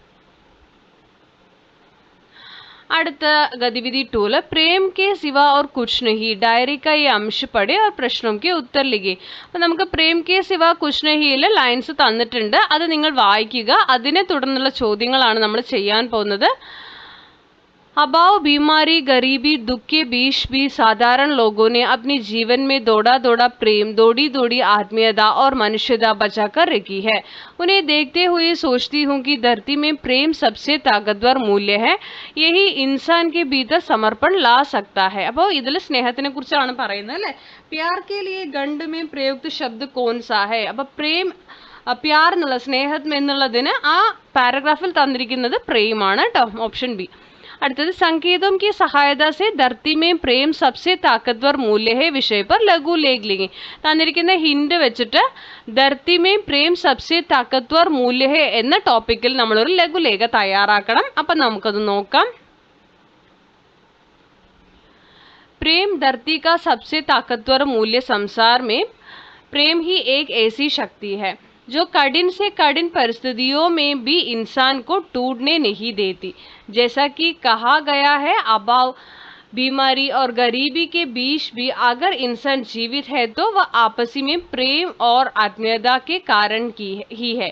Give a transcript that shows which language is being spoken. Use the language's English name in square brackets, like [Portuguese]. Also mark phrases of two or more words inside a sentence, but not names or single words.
[Hindi] അടുത്ത गतिविधि 2 प्रेम के सिवा और कुछ नहीं. डायरी का इस अंश पढ़े और प्रश्नों के उत्तर लिखे. [Malayalam] അപ്പം നമുക്ക് പ്രേം കെ സിവ കുച്ച് നഹിയിലെ ലൈൻസ് തന്നിട്ടുണ്ട്, അത് നിങ്ങൾ വായിക്കുക. അതിനെ തുടർന്നുള്ള ചോദ്യങ്ങളാണ് നമ്മൾ ചെയ്യാൻ പോകുന്നത്. [Hindi] अभाव, बीमारी, गरीबी, दुख के बीच भी साधारण लोगों ने अपने जीवन में दौड़ा दौड़ा प्रेम, दौड़ी दौड़ी आत्मीयता और मनुष्यता बचाकर रखी है. उन्हें देखते हुए सोचती हूँ कि धरती में प्रेम सबसे ताकतवर मूल्य है. यही इंसान के भीतर समर्पण ला सकता है. [Malayalam] അപ്പോൾ ഇതിൽ സ്നേഹത്തിനെ കുറിച്ചാണ് പറയുന്നത് അല്ലേ. [Hindi] प्यार के लिए गंड में प्रयुक्त शब्द कौन सा है. [Malayalam] അപ്പോൾ പ്രേം, പ്യാർ എന്നുള്ള സ്നേഹം എന്നുള്ളതിന് ആ പാരഗ്രാഫിൽ തന്നിരിക്കുന്നത് പ്രേമാണ് കേട്ടോ, [English] option B. [Malayalam] അടുത്തത്, [Hindi] संकेतों की सहायता से धरती में प्रेम सबसे ताकतवर मूल्य है विषय पर लघु लेख लिखें. [Malayalam] തന്നിരിക്കുന്ന ഹിന്റ് വെച്ചിട്ട് [Hindi] धरती में प्रेम सबसे ताकतवर मूल्य है [Malayalam] എന്ന ടോപ്പിക്കിൽ നമ്മളൊരു ലഘുലേഖ തയ്യാറാക്കണം. അപ്പം നമുക്കത് നോക്കാം. [Hindi] प्रेम धरती का सबसे ताकतवर मूल्य. संसार में प्रेम ही एक ऐसी शक्ति है जो कठिन से कठिन परिस्थितियों में भी इंसान को टूटने नहीं देती. जैसा कि कहा गया है, अभाव बीमारी और गरीबी के बीच भी अगर इंसान जीवित है तो वह आपसी में प्रेम और आत्मीयता के कारण ही है।